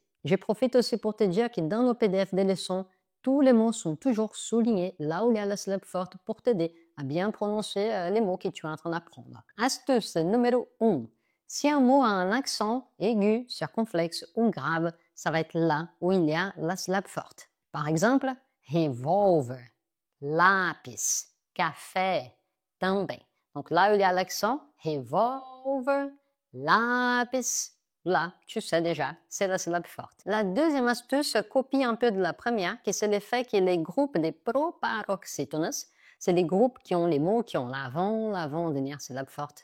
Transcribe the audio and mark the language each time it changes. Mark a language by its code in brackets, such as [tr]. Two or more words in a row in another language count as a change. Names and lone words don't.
[fr] Je profite aussi pour te dire que dans le PDF des leçons, tous les mots sont toujours soulignés là où il y a la syllabe forte pour t'aider à bien prononcer les mots que tu es en train d'apprendre. Astuce numéro 1. Si un mot a un accent aigu, circonflexe ou grave, ça va être là où il y a la syllabe forte. Par exemple, revolver, [pt] lápis, café, também. [fr] Donc là où il y a l'accent, [pt] revolver, lápis, [fr] là, tu sais déjà, c'est la syllabe forte. La deuxième astuce copie un peu de la première, qui c'est le fait que les groupes des proparoxytones, c'est les groupes qui ont les mots qui ont l'avant-dernière syllabe forte.